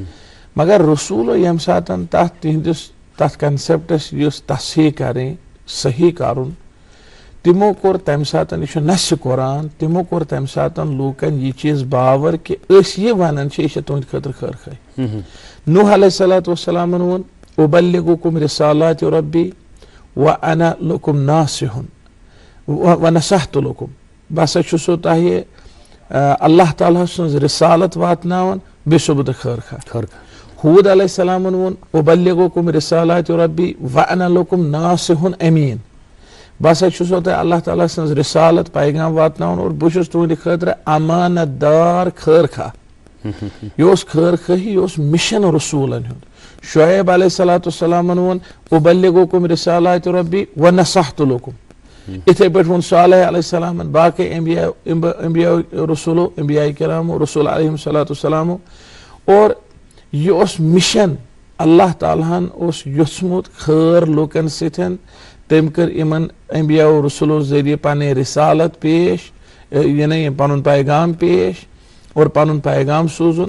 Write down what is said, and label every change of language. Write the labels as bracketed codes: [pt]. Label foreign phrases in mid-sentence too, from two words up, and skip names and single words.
[ks] مگر رسوٗلو ییٚمہِ ساتہٕ تتھ تِہنٛدِس تتھ کنسیپٹس یُس تصحیح کرٕنۍ صحیح کرُن, تِمو کوٚر تمہِ ساتہٕ, یہِ چھُ نسہِ قرآن, تِمو کوٚر تمہِ ساتہٕ لوٗکن یہِ چیٖز باور کہِ أسۍ یہِ ونان چھِ یہِ چھِ تُہنٛدِ خٲطرٕ خٲر خٲہی. [ar] نوح علیہ الصلاۃ والسلامن ووٚن اُبلِغُکُم رِسالاتِ ربی وَأَنَا لَكُمْ ناصِحٌ وَنَصَحْتُ لَكُم. [ks] بہٕ ہسا چھُسو تۄہہِ اللہ تعالیٰ سٕنٛز رِسالت واتناوان, بیٚیہِ چھُسو بہٕ تۄہہِ خٲر خواہ. [ar] ہوٗد علیہ السلامن ووٚن اُبلِغُکُم رِسالاتِ ربی وَأَنَا لَكُمْ ناصِحٌ أمیٖن. [ks] بہٕ ہسا چھُسو تۄہہِ اللہ تعالیٰ سٕنٛز رِسالت پیغام واتناوان اور بہٕ چھُس تُہنٛدِ خٲطرٕ امانت دار خٲر خواہ. یہِ اوس خٲر خٲہی, یہِ اوس مِشن رسوٗلن ہُنٛد. [ar] شعیب علیہ الصلاۃ والسلامن ووٚن اُبلِغُکُم رِسالاتِ ربی وَنَصَحْتُ لَكُم. [ks] یِتھٕے پٲٹھۍ ووٚن صالح [ar] علیہ السلامن, [ks] باقٕے انبیا رسوٗلو, انبیا کرامو, رسوٗل [ar] علیہم الصلاۃ والسلامو. [ks] اور یہِ اوس مِشن اللہ تعالیٰ ہن اوس یوٚژھمُت خٲر لوٗکن سۭتۍ. تٔمۍ کٔر یِمن انبیا و رسوٗلو ذٔریعہٕ پنٕنۍ رِسالت پیش, یعنی پنُن پیغام پیش اور پنُن پیغام سوٗزُن.